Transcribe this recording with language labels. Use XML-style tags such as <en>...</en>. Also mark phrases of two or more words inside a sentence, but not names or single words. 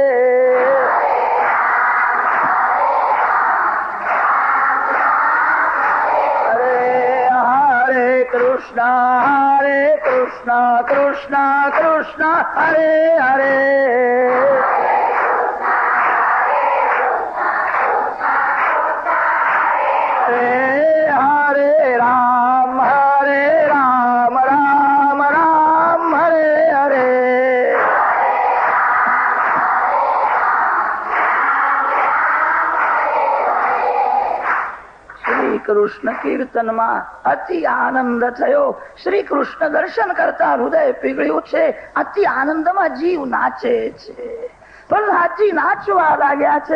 <gu>Hare Krishna Krishna Krishna Krishna Hare Hare Hare Ram Ram Ram Hare Hare શ્રી કૃષ્ણ કીર્તનમાં અતિ આનંદ થયો. શ્રી કૃષ્ણ દર્શન કરતા હૃદય પીગળ્યું છે. અતિ આનંદમાં જીવ નાચે છે. પ્રહલાદજી નાચવા લાગ્યા છે.</gu>